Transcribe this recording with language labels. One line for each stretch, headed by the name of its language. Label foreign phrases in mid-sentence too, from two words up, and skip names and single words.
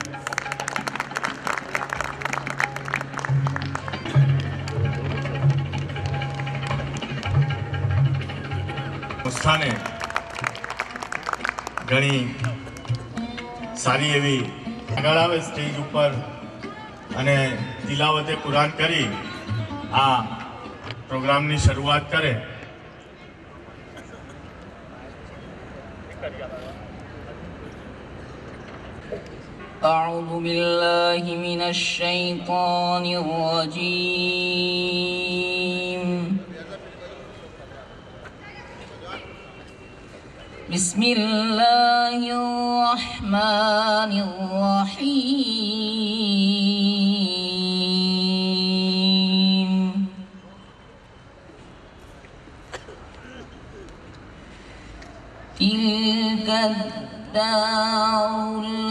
Gujarati: સ્થાને ઘણી સારી એવી આગળ આવે સ્ટેજ ઉપર અને તિલાવતે કુરાન કરી આ પ્રોગ્રામની શરૂઆત કરે।
Arabic: أعوذ بالله من الشيطان الرجيم بسم الله الرحمن الرحيم تلك الدار